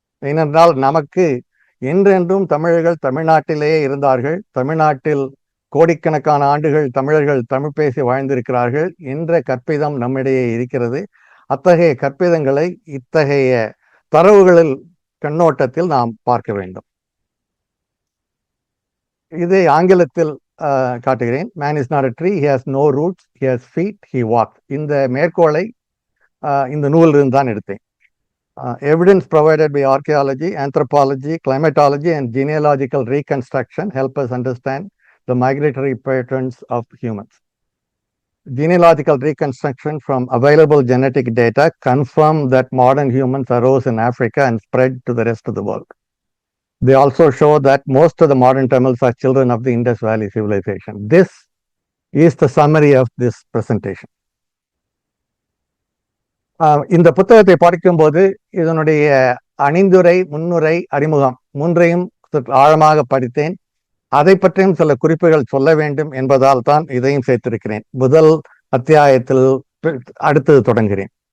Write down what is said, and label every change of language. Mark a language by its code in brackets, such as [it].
[ta] ஏனென்றால் நமக்கு என்றென்றும் தமிழர்கள் தமிழ்நாட்டிலேயே இருந்தார்கள், தமிழ்நாட்டில் கோடிக்கணக்கான ஆண்டுகள் தமிழர்கள் தமிழ் பேசி வாழ்ந்திருக்கிறார்கள் என்ற கற்பிதம் நம்மிடையே இருக்கிறது. அத்தகைய கற்பிதங்களை இத்தகைய தரவுகளில் கண்ணோட்டத்தில் நாம் பார்க்க வேண்டும். இதை ஆங்கிலத்தில் காட்டுகிறேன். [en] Man is not a tree, he has no roots, he has feet, he walks. [ta] இந்த மேற்கோளை இந்த நூலிலிருந்து தான் எடுத்தேன். [en] Evidence provided by archaeology, anthropology, climatology and genealogical reconstruction help us understand the migratory patterns of humans. Genealogical reconstruction from available genetic data confirm that modern humans arose in Africa and spread to the rest of the world. They also show that most of the modern Tamils are children of the Indus Valley civilization. This is the summary of this presentation. [ta] இந்த புத்தகத்தை படிக்கும்போது இதனுடைய அணிந்துரை, முன்னுரை, அறிமுகம் மூன்றையும் ஆழமாக படித்தேன். அதை பற்றியும் சில குறிப்புகள் சொல்ல வேண்டும் என்பதால் தான் இதையும் சேர்த்திருக்கிறேன். முதல் அத்தியாயத்தில் அடுத்தது தொடங்குகிறேன்.